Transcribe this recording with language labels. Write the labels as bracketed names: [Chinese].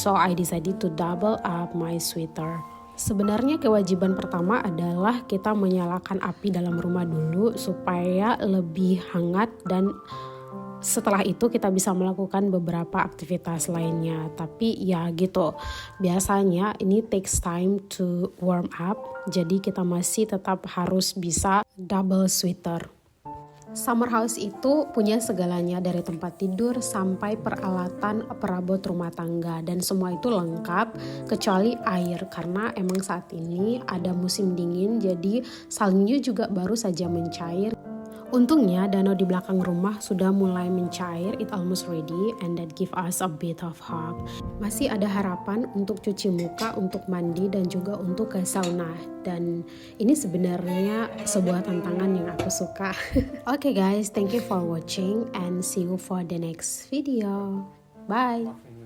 [English] So I decided to double up my sweater. [Indonesian] Sebenarnya kewajiban pertama adalah kita menyalakan api dalam rumah dulu supaya lebih hangat dan setelah itu kita bisa melakukan beberapa aktivitas lainnya. Tapi ya gitu, biasanya ini [English] takes time to warm up. [Indonesian] Jadi kita masih tetap harus bisa double sweater. Summer house itu punya segalanya dari tempat tidur sampai peralatan perabot rumah tangga dan semua itu lengkap kecuali air karena emang saat ini ada musim dingin jadi saljunya juga baru saja mencair. Untungnya danau di belakang rumah sudah mulai mencair, [English] it almost ready, and that give us a bit of hope. [Indonesian] Masih ada harapan untuk cuci muka, untuk mandi, dan juga untuk ke sauna. Dan ini sebenarnya sebuah tantangan yang aku suka. [English] Okay guys, thank you for watching and see you for the next video. Bye!